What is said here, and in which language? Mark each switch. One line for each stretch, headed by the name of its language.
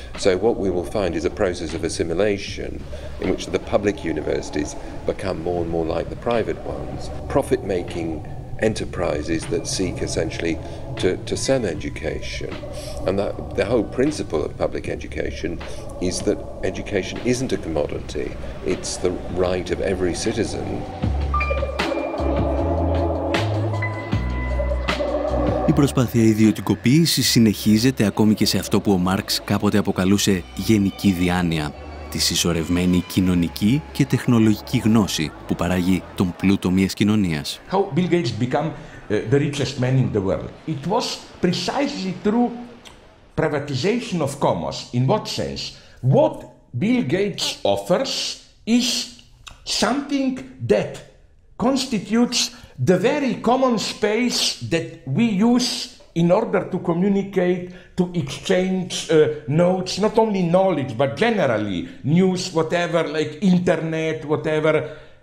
English: So what we will find is a process of assimilation in which the public universities become more and more like the private ones, profit-making enterprises that seek essentially to sell education. And that the whole principle of public education is that education isn't a commodity, it's the right of every citizen.
Greek: Η προσπάθεια ιδιωτικοποίησης συνεχίζεται ακόμη και σε αυτό που ο Μάρξ κάποτε αποκαλούσε γενική διάνοια, τη συσσωρευμένη κοινωνική και τεχνολογική γνώση που παράγει τον πλούτο μιας κοινωνίας.
English: How Bill Gates became the richest man in the world. It was precisely through privatization of commons. In what sense? What Bill Gates offers is something that constitutes the very common space that we use in order to communicate, to exchange notes, not only knowledge, but generally news, whatever, like internet, whatever.